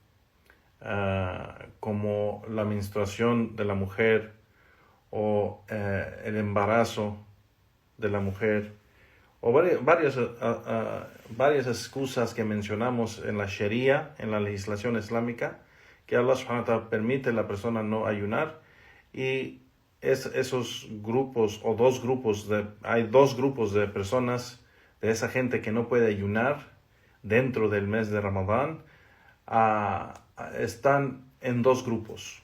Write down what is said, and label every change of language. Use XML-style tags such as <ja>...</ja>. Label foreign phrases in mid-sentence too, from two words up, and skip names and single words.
<es>como la menstruación de la mujer o el embarazo de la mujer, o varias excusas que mencionamos en la Sharia, en la legislación islámica, que</es> <ar>الله سبحانه وتعالى</ar> <es>permite a la persona no ayunar. Y esos grupos o hay dos grupos de personas, de esa gente que no puede ayunar dentro del mes de Ramadán, están en dos grupos.</es>